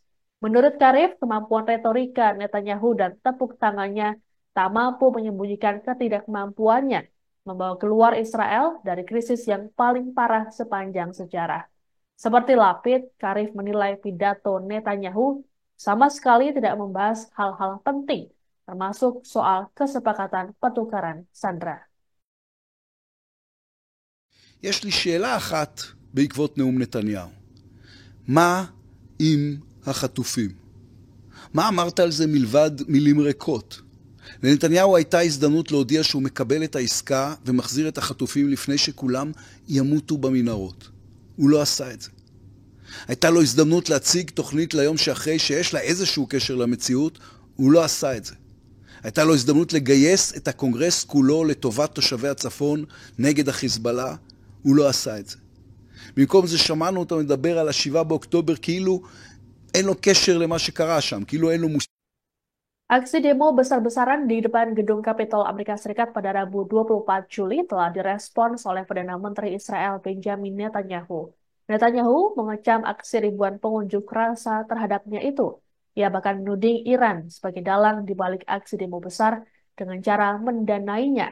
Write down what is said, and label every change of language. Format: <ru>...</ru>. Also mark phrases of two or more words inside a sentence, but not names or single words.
<id>Menurut Karif, kemampuan retorika Netanyahu dan tepuk tangannya tak mampu menyembunyikan ketidakmampuannya membawa keluar Israel dari krisis yang paling parah sepanjang sejarah. Seperti Lapid, Karif menilai pidato Netanyahu sama sekali tidak membahas hal-hal penting, termasuk soal kesepakatan pertukaran sandera.</id> <he>יש לי שאלה אחת בעקבות נאום נתניהו. מה עם החטופים? מה אמרת על זה מלבד מילים ריקות? לנתניהו הייתה הזדמנות להודיע שהוא מקבל את העסקה ומחזיר את החטופים לפני שכולם ימותו במנהרות. הוא לא עשה את זה. הייתה לו הזדמנות להציג תוכנית ליום שאחרי שיש לה איזשהו קשר למציאות, הוא לא עשה את זה. הייתה לו הזדמנות לגייס את הקונגרס כולו לטובת תושבי הצפון נגד החיזבאללה, הוא לא עשה את זה. במקום זה שמענו אותו מדבר על ה7 באוקטובר כאילו אין לו קשר למה שקרה שם, כאילו אין לו מושג.</he> <id>Aksi demo besar-besaran di depan gedung Kapitol Amerika Serikat pada Rabu 24 Juli telah direspons oleh Perdana Menteri Israel Benjamin Netanyahu. Netanyahu mengecam aksi ribuan pengunjuk rasa terhadapnya itu. Ia bahkan menuding Iran sebagai dalang di balik aksi demo besar dengan cara mendanainya.</id>